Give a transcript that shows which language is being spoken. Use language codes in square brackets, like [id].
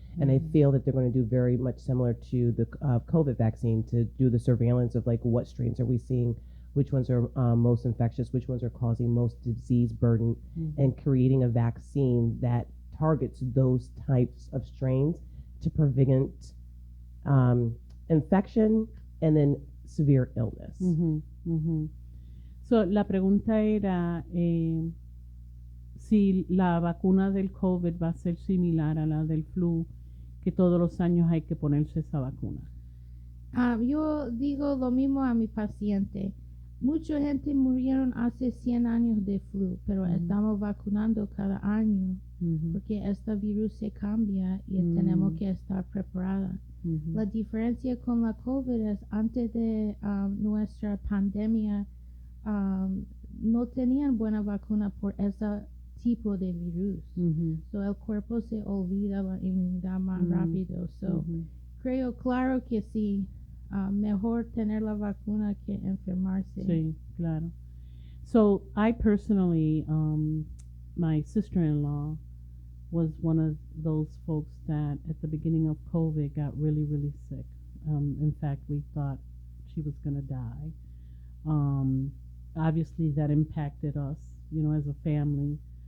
[en] And I feel that they're going to do very much similar to the COVID vaccine, to do the surveillance of like what strains are we seeing, which ones are most infectious, which ones are causing most disease burden, and creating a vaccine that targets those types of strains to prevent infection, and then severe illness. Ujú, ujú. [es] So, la pregunta era si la vacuna del COVID va a ser similar a la del flu, que todos los años hay que ponerse esa vacuna. Yo digo lo mismo a mi paciente. Mucha gente murieron hace 100 años de flu, pero estamos vacunando cada año Ujú, porque este virus se cambia y tenemos que estar preparados. ujú. La diferencia con la COVID es antes de nuestra pandemia no tenían buena vacuna por ese tipo de virus. Ujú, So el cuerpo se olvida la inmunidad más rápido. So ujú. creo claro que sí, mejor tener la vacuna que enfermarse. Sí, claro. [en] So I personally, my sister-in-law was one of those folks that at the beginning of COVID got really, really sick. In fact, we thought she was going to die. Obviously, that impacted us, as a family.